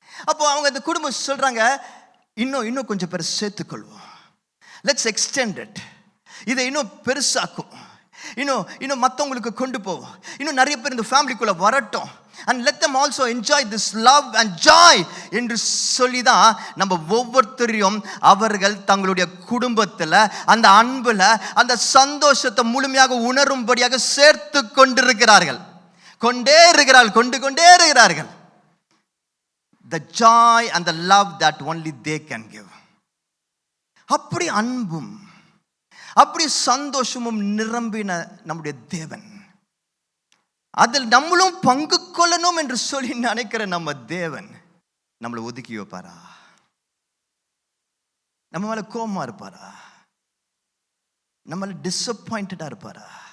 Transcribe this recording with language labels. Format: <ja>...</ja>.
<ta>அப்போ அவங்க இந்த குடும்பம் சொல்றாங்க, இன்னும் கொஞ்சம் பேர் சேர்த்துக்கொள்வோம், லெட்ஸ் எக்ஸ்டெண்ட் இட், இதை இன்னும் பெருசாக்கும், இன்னும் மற்றவங்களுக்கு கொண்டு போவோம், இன்னும் நிறைய பேர் இந்த ஃபேமிலிக்குள்ள வரட்டும்,</ta> <en>and let them also enjoy this love and joy</en> <ta>என்று சொல்லி தான் நம்ம ஒவ்வொருத்தரையும் அவர்கள் தங்களுடைய குடும்பத்தில் அந்த அன்புல அந்த சந்தோஷத்தை முழுமையாக உணரும்படியாக சேர்த்து கொண்டிருக்கிறார்கள், கொண்டே இருக்கிறார்கள்.</ta> <en>The joy and the love that only they can give.</en> <ta>அப்படி அன்பும் அப்படி சந்தோஷமும் நிரம்பின நம்முடைய தேவன், அதில் நம்மளும் பங்கு கொள்ளணும் என்று சொல்லி நினைக்கிற நம்ம தேவன் நம்மளை ஒதுக்கி வைப்பாரா? நம்ம மேல கோபமா இருப்பாரா? நம்மள டிசப்பாயிண்டடா இருப்பாரா?</ta>